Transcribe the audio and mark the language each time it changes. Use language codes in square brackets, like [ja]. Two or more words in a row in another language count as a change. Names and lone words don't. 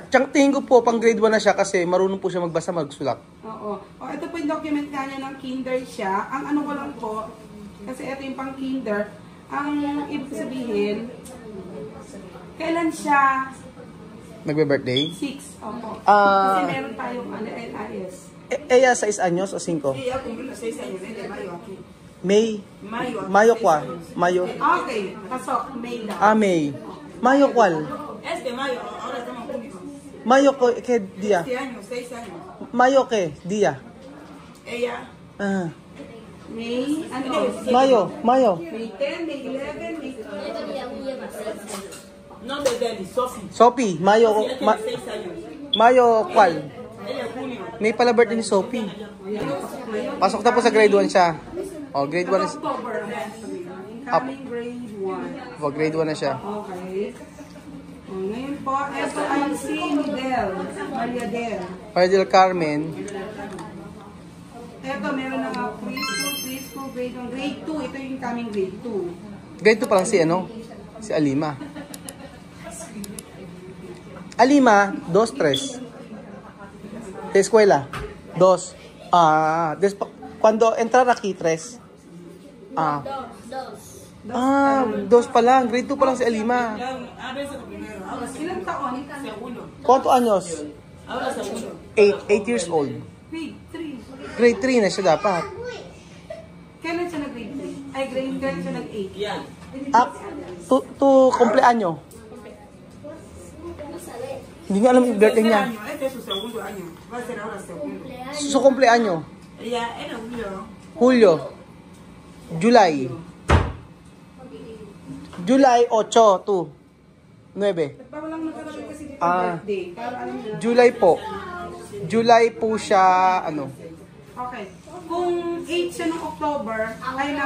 [tl] Tsaka tingin ko po, pang grade 1 na siya kasi marunong po siya magbasa, magsulat. Oo. O, ito po yung document kanya ng kinder siya. Ang ano ko lang po, kasi ito yung pang kinder, ang ibig sabihin, kailan siya Nagbe-birthday? 6. Opo. Ah. Kasi meron tayong ano, LIS. [es] Ella, 6 anyos o 5? Sí, ya cumplí los 6 años desde mayo aquí. [en] May? [es] Mayo. Mayo kwa? Mayo? [tl] Okay. Pasok. May daw. [es] Ah, May. Mayo kwal? Este mayo, ahora estamos en junio. Mayo ko, ke dia? Este año, 6 años. Mayo ke dia? Ella, Ah. [tl] May, ano? [es] Mayo, Mayo. [en] May 10, May 11, May 12. [es] no desde el Sofi. Sophie, Mayo, Ella tiene 6 años. Mayo kwal? Ella es junio. [tl] May pala birthday ni Sophie. Pasok na po sa grade 1 siya. [en] Oh, grade 1 is... October. Incoming grade 1. [tl] Oh, grade 1 na siya. [en] Okay. [tl] O, ngayon po, ito ay si Midel. Maria Del. Maria del Carmen. Ito, meron na nga preschool, grade 1, grade 2. Ito yung [en] incoming grade [tl] 2. Grade 2 pa lang si ano? Si Alima. Alima, 2, 3. [es] De escuela, 2. Cuando entrar aquí, 3. [tl] Dos pa lang. Grade 2 pa lang si Alima. [es] A veces lo primero, ahora [tl] Ilang taon? [es] segundo. ¿Cuántos años? Ahora segundo. [en] 8 years old. Grade 3. [tl] Grade 3 na siya dapat. Kailan siya nag-grade 3? Ay, kailan siya nag-8? [es] Ya. Tu cumpleaños. [tl] Hindi nga alam yung birthday [es] Tercer [tl] niya. [es] año, este es su segundo año. Va a ser ahora segundo. Su cumpleaños. Ella era julio. Julio. [en] July. July 8 to 9. [tl] Pa walang nakalagay kasi dito Ah. birthday. Para alam niyo na. July po. July po siya, ano. [en] Okay. [tl] Kung 8 siya ng October, ay ng